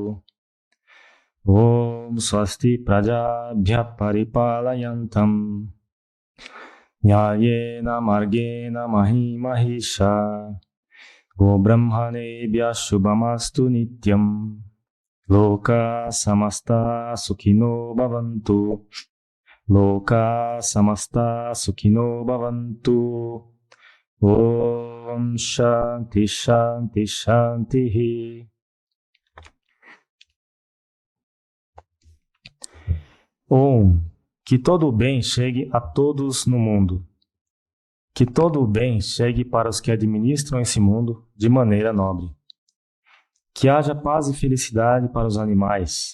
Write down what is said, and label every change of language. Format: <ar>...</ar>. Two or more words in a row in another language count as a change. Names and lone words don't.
<sa>ॐ स्वस्ति प्रजाभ्य परिपालयन्तम् व्ययेन मार्गेण महिमहिष गोब्राह्मणेभ्य शुभमस्तु नित्यं लोक समस्त सुखिनो भवन्तु. लोक समस्त सुखिनो भवन्तु. ॐ शान्ति शान्ति शान्ति.</sa> <pt>Que todo o bem chegue a todos no mundo. Que todo o bem chegue para os que administram esse mundo de maneira nobre. Que haja paz e felicidade para os animais.</pt>